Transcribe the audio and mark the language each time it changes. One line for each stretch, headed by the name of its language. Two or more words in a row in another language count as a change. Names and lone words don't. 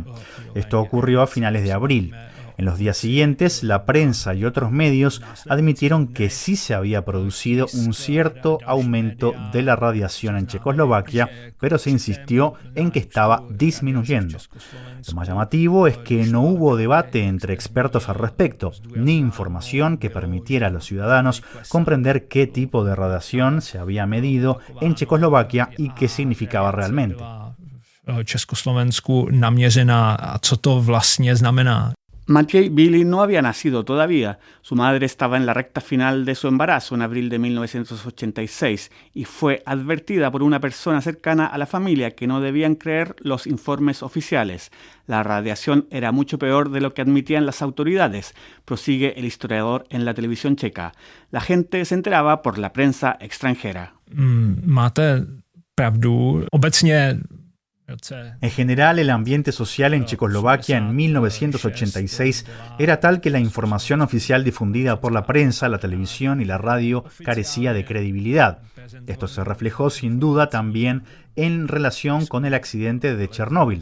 Spanish: Esto ocurrió a finales de abril. En los días siguientes, la prensa y otros medios admitieron que sí se había producido un cierto aumento de la radiación en Checoslovaquia, pero se insistió en que estaba disminuyendo. Lo más llamativo es que no hubo debate entre expertos al respecto, ni información que permitiera a los ciudadanos comprender qué tipo de radiación se había medido en Checoslovaquia y qué significaba realmente.
Czech: Československu naměřená a co to vlastně znamená.
Spanish: Maciej Billy no había nacido todavía. Su madre estaba en la recta final de su embarazo en abril de 1986 y fue advertida por una persona cercana a la familia que no debían creer los informes oficiales. La radiación era mucho peor de lo que admitían las autoridades, prosigue el historiador en la televisión checa. La gente se enteraba por la prensa extranjera.
Czech: Máte pravdu. Obecně
Spanish: En general, el ambiente social en Checoslovaquia en 1986 era tal que la información oficial difundida por la prensa, la televisión y la radio carecía de credibilidad. Esto se reflejó sin duda también en relación con el accidente de Chernóbil.